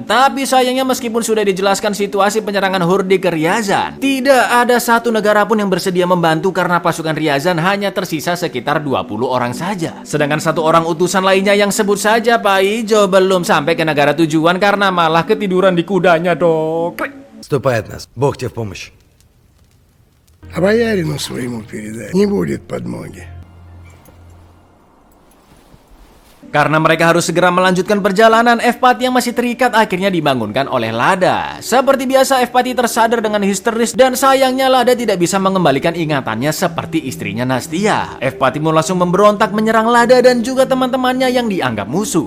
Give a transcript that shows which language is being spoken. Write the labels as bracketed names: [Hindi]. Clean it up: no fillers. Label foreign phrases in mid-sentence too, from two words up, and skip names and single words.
[Indonesian] Tapi sayangnya meskipun sudah dijelaskan situasi penyerangan Horde ke Ryazan, tidak ada satu negara pun yang bersedia membantu karena pasukan Ryazan hanya tersisa sekitar 20 orang saja. Sedangkan 1 orang utusan lainnya yang sebut saja Pak Ijo belum sampai ke negara tujuan karena malah ketiduran di kudanya dok. [Russian] Ступай от нас. Бог тебе в помощь. А боярину своему передай, не будет подмоги. [Indonesian] Karena mereka harus segera melanjutkan perjalanan, Evpati yang masih terikat akhirnya dibangunkan oleh Lada. Seperti biasa, Evpati tersadar dengan histeris dan sayangnya Lada tidak bisa mengembalikan ingatannya seperti istrinya Nastia. Evpati pun langsung memberontak menyerang Lada dan juga teman-temannya yang dianggap musuh.